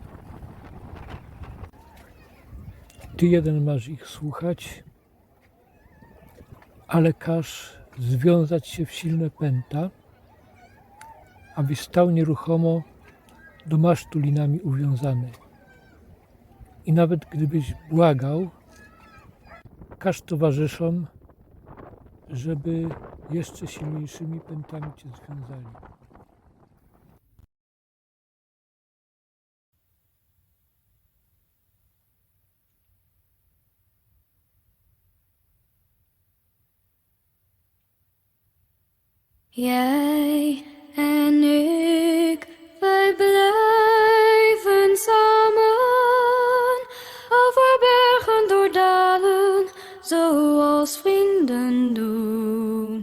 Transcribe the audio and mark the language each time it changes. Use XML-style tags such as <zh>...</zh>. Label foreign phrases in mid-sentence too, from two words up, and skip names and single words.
<pl>Ty jeden masz ich słuchać, ale każ związać się w silne pęta, abyś stał nieruchomo do masztu linami uwiązany. I nawet gdybyś błagał, każ towarzyszom, żeby jeszcze silniejszymi pętami cię związali.</pl> <nl>Jij en ik, wij blijven samen over bergen door dalen, zoals vrienden doen.</nl>